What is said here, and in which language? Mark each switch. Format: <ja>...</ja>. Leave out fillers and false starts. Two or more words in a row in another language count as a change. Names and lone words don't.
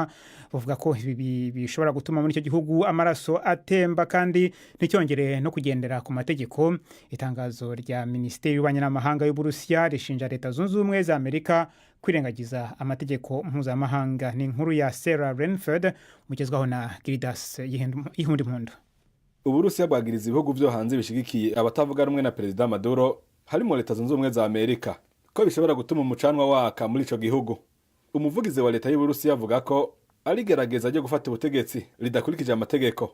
<rw>Bavuga ko ibi bishobora gutuma muri icyo gihugu amaraso atemba kandi nticyongere no kugendera ku mategeko. Itangazo rya Minisiteri y'Ububanyi n'Amahanga y'Uburusiya rishinja Leta Zunze Ubumwe za Amerika kwirengagiza amategeko mpuzamahanga. Ni inkuru ya Sarah Renford mugezwaho na Gildas Yihundi Mpundu.</rw> <rn>Uburusiya bwagiriza ibihugu byo hanze bishigikiye abatavuga rumwe na Perezida Maduro harimo Leta Zunze Ubumwe za Amerika ko bishobora gutuma umucanwa waka muri ico gihugu.</rn> <rw>Umuvugizi wa leta y'Uburusiya avuga ko ari gerageza ryo gufata ubutegetsi ridakurikije amategeko.</rw>